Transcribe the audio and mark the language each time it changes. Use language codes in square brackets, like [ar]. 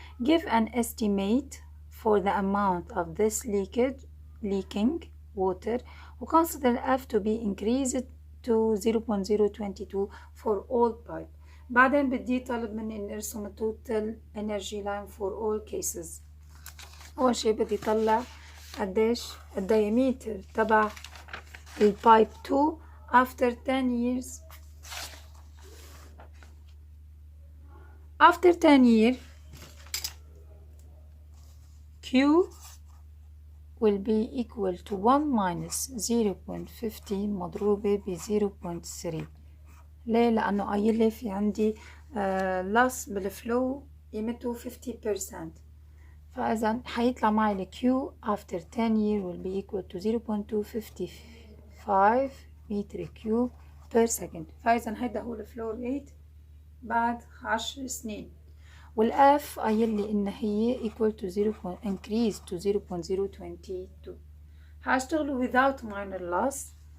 [en] Give an estimate for the amount of this leaking water and consider F to be increased to 0.022 for all pipe. [ar] بعدين بدي طلب مني اني ارسم [en] total energy line for all cases. [ar] اول شي بدي طلع قديش الديامتر تبع البايب 2 [en] after 10 years. After 10 years Q will be equal to 1 minus 0.15 [ar] مضروبة ب [en] 0.3. [ar] ليه؟ لأنه قايل لي في عندي loss بالفلو قيمته 50%، فإذا حيطلع معي ال [en] Q after 10 years will be equal to 0.255 meter cube per second. [ar] فإذا هيدا هو الفلو ريت بعد 10 سنين. والF قايل لي إن هي [en] equal to 0. increase to 0.022. [ar] هشتغل [en] without minor loss.